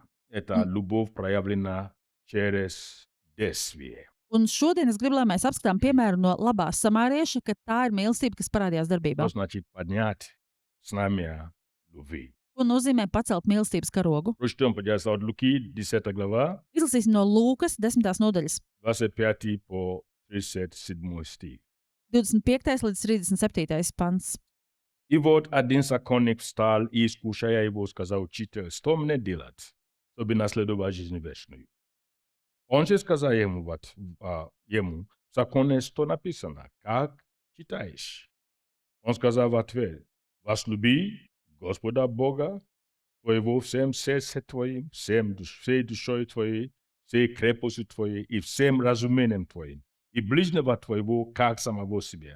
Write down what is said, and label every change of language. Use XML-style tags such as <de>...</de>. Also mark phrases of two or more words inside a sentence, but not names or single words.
<ru>Это любовь, проявлена через действие.</ru> <lv>Un šodien es gribu, lai mēs apskatām piemēru no labās samārieša, ka tā ir mīlestība, kas parādījās darbībā.</lv> <ru>Что значит поднять знамя любви?</ru> <lv>Ko nozīmē pacelt mīlestības karogu?</lv> <ru>Прочтем, пожалуйста, от Луки, 10 глава,</ru> <lv>Izlasīsim no Lūkas 10. nodaļas,</lv> <ru>25 по 37 стих.</ru> <lv>25. līdz 37. pants.</lv> <ru>И вот один законник встал и, искушая его, сказал: «Учитель, что мне делать, чтобы наследовать жизнь вечную?» Он же сказал ему, в законе что написано, как читаешь? Он сказал в ответ: «Возлюби Господа Бога твоего всем сердцем твоим, всей душой твоей, всей крепостью твоей и всем разумением твоим, и ближнего твоего, как самого себя».</ru>